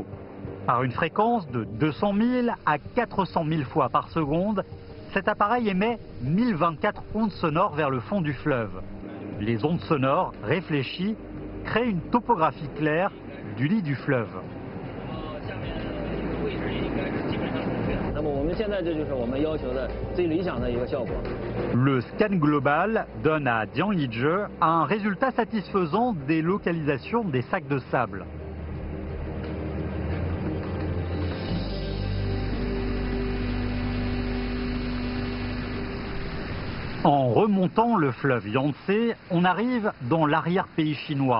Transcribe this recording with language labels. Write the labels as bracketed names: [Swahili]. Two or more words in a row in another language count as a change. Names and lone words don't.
[French] Par une fréquence de 200 000 à 400 000 fois par seconde, cet appareil émet 1024 ondes sonores vers le fond du fleuve. Les ondes sonores, réfléchies, créent une topographie claire du lit du fleuve. [Chinese] 现在这就是我们要求的最理想的一个效果。 [French] Le scan global donne à Dianyije un résultat satisfaisant des localisations des sacs de sable. En remontant le fleuve Yangtze, on arrive dans l'arrière-pays chinois.